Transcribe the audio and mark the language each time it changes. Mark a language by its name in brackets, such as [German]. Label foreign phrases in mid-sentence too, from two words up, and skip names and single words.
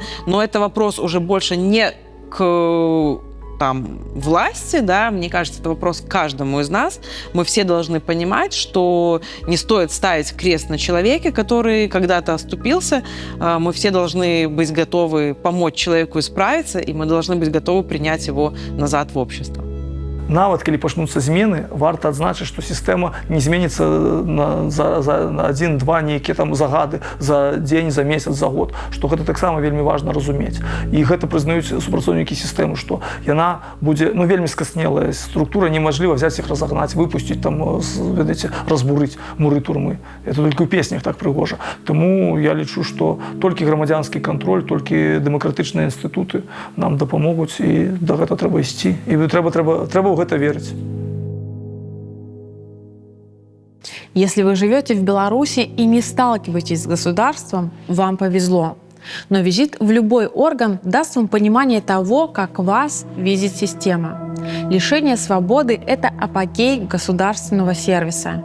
[Russian] Но это вопрос уже больше не к там, власти, да, мне кажется, это вопрос к каждому из нас. Мы все должны понимать, что не стоит ставить крест на человеке, который когда-то оступился. Мы все должны быть готовы помочь человеку исправиться, и мы должны быть готовы принять его назад в общество. [Belarusian] Нават, калі пачнуцца змены, варта адзначыць, што сістэма не зменіцца на 1-2 нейкія там загады за дзень, за месяц, за год, што гэта таксама вельмі важна разумець. І гэта прызнаюць супрацоўнікі сістэмы, што яна будзе, ну, вельмі скаснелая структура, немажліва взяць іх разагнаць, выпусціць там, ведаеце, разбурыць муры турмы. Это толькі ў песнях так прыгожа. Таму я лічу, што толькі грамадзянскі кантроль, толькі дэмакратычныя інстытуты нам дапамогуць, і да гэта трэба ісці. І трэба [Russian] это верить. Если вы живете в Беларуси и не сталкиваетесь с государством, вам повезло. Но визит в любой орган даст вам понимание того, как вас видит система. Лишение свободы – это апогей государственного сервиса.